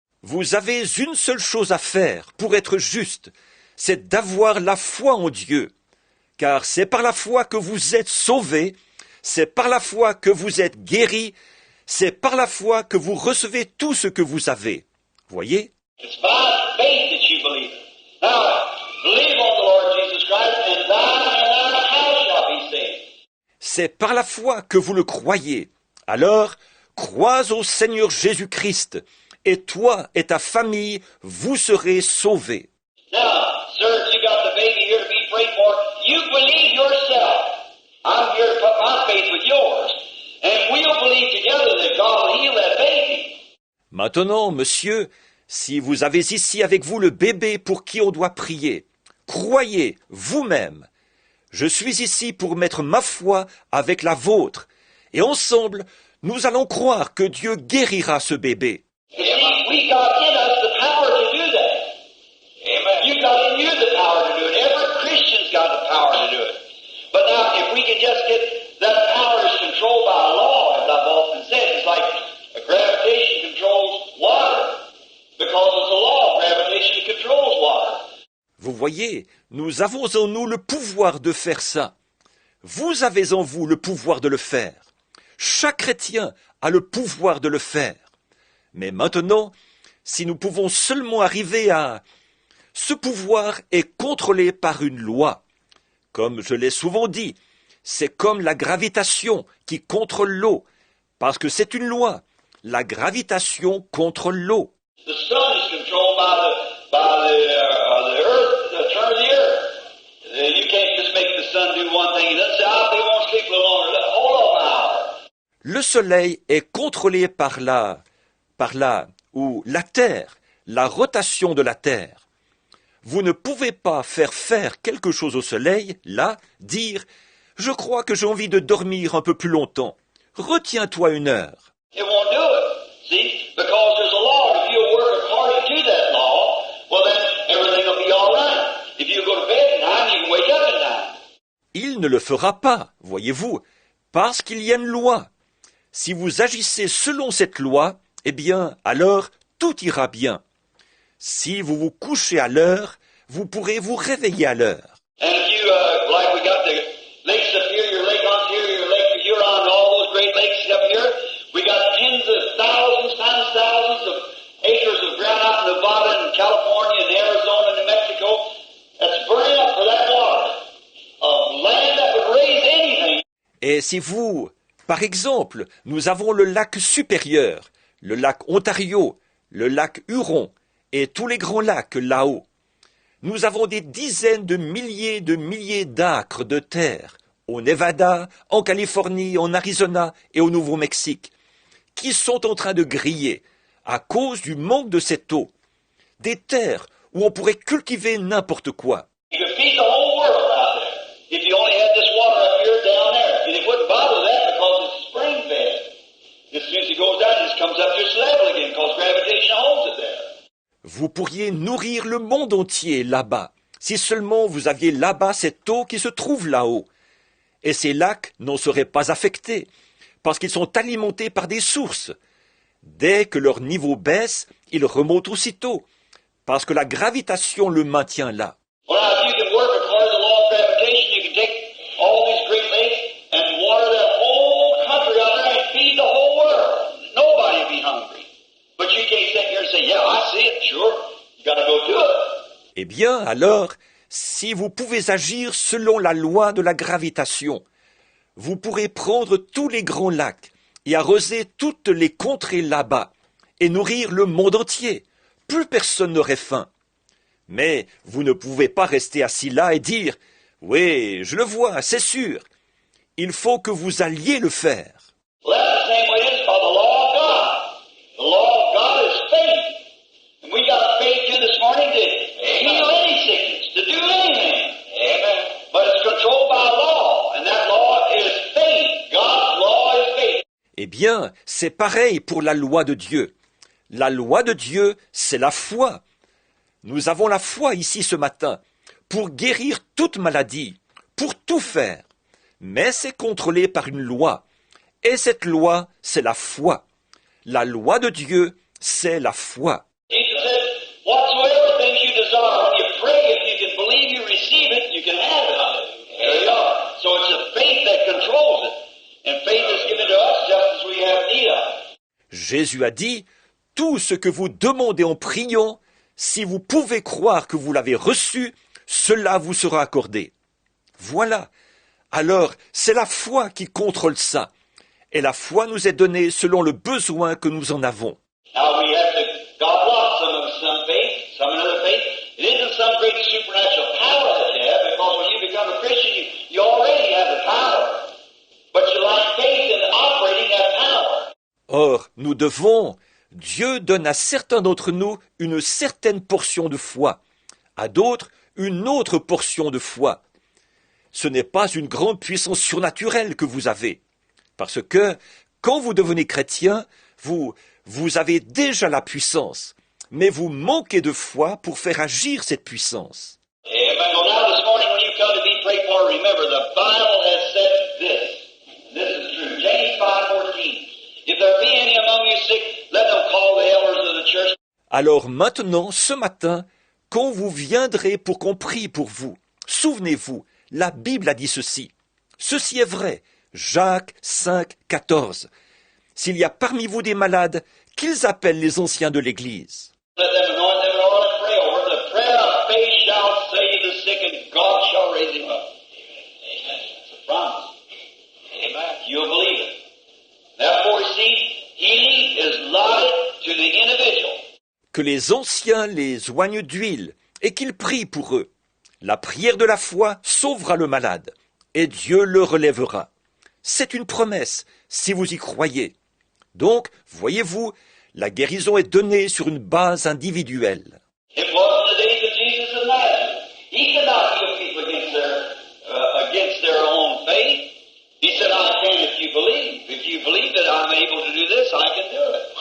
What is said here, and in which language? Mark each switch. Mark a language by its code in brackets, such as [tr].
[fr] Vous avez une seule chose à faire pour être juste, c'est d'avoir la foi en Dieu. Car c'est par la foi que vous êtes sauvés, c'est par la foi que vous êtes guéris, c'est par la foi que vous recevez tout ce que vous avez. Voyez? [en] It's by faith that you believe. Now, believe on the Lord Jesus Christ, and thine house shall be saved. [fr] C'est par la foi que vous le croyez. Alors, crois au Seigneur Jésus-Christ, et toi et ta famille, vous serez sauvés. [en] Now, sir, you got the baby here to be prayed for. You believe yourself. I'm here to put my faith with yours. And we'll believe together that God will heal that baby. [fr] Maintenant, monsieur, si vous avez ici avec vous le bébé pour qui on doit prier, croyez vous-même. Je suis ici pour mettre ma foi avec la vôtre, et ensemble, nous allons croire que Dieu guérira ce bébé. [en] You see, we got in us the power to do that. Amen. You got in you the power to do it. Every Christian's got the power to do it. But now, if we can just get that power is controlled by law, as I've often said, it's like gravitation controls water. Because it's the law of gravitation that controls water. [fr] Vous voyez, nous avons en nous le pouvoir de faire ça. Vous avez en vous le pouvoir de le faire. Chaque chrétien a le pouvoir de le faire. Mais maintenant, si nous pouvons seulement arriver à... Ce pouvoir est contrôlé par une loi. Comme je l'ai souvent dit, c'est comme la gravitation qui contrôle l'eau, parce que c'est une loi. La gravitation contrôle l'eau. [en] The sun is controlled by the earth, the turn of the earth. You can't just make the sun do one thing and then say, they won't sleep a little longer. Hold on an hour. [fr] Le soleil est contrôlé par la Terre, la rotation de la Terre. Vous ne pouvez pas faire quelque chose au soleil, là, dire « Je crois que j'ai envie de dormir un peu plus longtemps. Retiens-toi 1 heure. » [en] It won't do it. See? Because there's a law. If you work according to that law, well then everything will be all right. If you go to bed at 9, you can wake up at 9. [fr] Il ne le fera pas, voyez-vous, parce qu'il y a une loi. Si vous agissez selon cette loi, eh bien, alors tout ira bien. Si vous vous couchez à l'heure, vous pourrez vous réveiller à l'heure. [en] And if you, like we got the Lake Superior, Lake Ontario, Lake Huron, and all those great lakes up here, we got tens of thousands times thousands of acres of ground out in Nevada and California and Arizona and New Mexico that's burning up for that water. Of land that would raise anything. [fr] Et si vous, par exemple, nous avons le lac supérieur, le lac Ontario, le lac Huron et tous les grands lacs là-haut, nous avons des dizaines de milliers d'acres de terre au Nevada, en Californie, en Arizona et au Nouveau-Mexique, qui sont en train de griller à cause du manque de cette eau. Des terres où on pourrait cultiver n'importe quoi. [en] You could feed the whole world out there if you only had this water up here down there. And it wouldn't bother that because it's spring fed. As soon as it goes down, it just comes up to its level again because gravitation holds it there. [fr] Vous pourriez nourrir le monde entier là-bas, si seulement vous aviez là-bas cette eau qui se trouve là-haut. Et ces lacs n'en seraient pas affectés, parce qu'ils sont alimentés par des sources. Dès que leur niveau baisse, ils remontent aussitôt, parce que la gravitation le maintient là. [en] Well, now, if you can work according to the law of gravitation, you can take all these great lakes and water that whole country out there and feed the whole world. Nobody will be hungry. But you can't sit here and say, yeah, I see it, sure. You got to go do it. [fr] Eh bien, alors, si vous pouvez agir selon la loi de la gravitation, vous pourrez prendre tous les grands lacs et arroser toutes les contrées là-bas et nourrir le monde entier. Plus personne n'aurait faim. Mais vous ne pouvez pas rester assis là et dire « Oui, je le vois, c'est sûr. » Il faut que vous alliez le faire. [en] Well, that's the same way it is by the law of God. The law of God is faith. And we got faith here this morning to heal any sickness, to do anything. Amen. But it's controlled by law, and that law is faith. God's law is faith. [fr] Eh bien, c'est pareil pour la loi de Dieu. La loi de Dieu, c'est la foi. Nous avons la foi ici ce matin pour guérir toute maladie, pour tout faire. Mais c'est contrôlé par une loi. Et cette loi, c'est la foi. La loi de Dieu, c'est la foi. [en] Jesus said, whatsoever things you desire, when you pray, if you can believe you receive it, you can have it. There you are. So it's the faith that controls it. And faith is given to us just as we have need of it. [fr] Jésus a dit, « Tout ce que vous demandez en priant, si vous pouvez croire que vous l'avez reçu, cela vous sera accordé. » Voilà. Alors, c'est la foi qui contrôle ça. Et la foi nous est donnée selon le besoin que nous en avons. [en] Now we have to, God wants some faith, some another faith. It isn't some great supernatural power that you have, because when you become a Christian, you already have the power. But you lack faith in operating that power. [fr] Or, nous devons, Dieu donne à certains d'entre nous une certaine portion de foi, à d'autres une autre portion de foi. Ce n'est pas une grande puissance surnaturelle que vous avez, parce que quand vous devenez chrétien, vous avez déjà la puissance, mais vous manquez de foi pour faire agir cette puissance. [en] Amen. Well, now this morning when you come to be prayed for, remember the Bible has said this. This is true. James 5:14. If there be any among you sick, let them call the elders of the church. [fr] Alors maintenant, ce matin, quand vous viendrez pour qu'on prie pour vous, souvenez-vous, la Bible a dit ceci. Ceci est vrai. Jacques 5:14. S'il y a parmi vous des malades, qu'ils appellent les anciens de l'Église. [en] Let them anoint them with oil and pray over. The prayer of faith shall save the sick, and God shall raise him up. Amen. It's a promise. Amen. You'll believe it. Therefore, you see, healing is allotted to the individual. [fr] Que les anciens les oignent d'huile et qu'ils prient pour eux. La prière de la foi sauvera le malade, et Dieu le relèvera. C'est une promesse, si vous y croyez. Donc, voyez-vous, la guérison est donnée sur une base individuelle. [en] It was in the days of Jesus of Nazareth. He could not heal people against their own faith. He said, I can if you believe. If you believe that I'm able to do this, I can do it.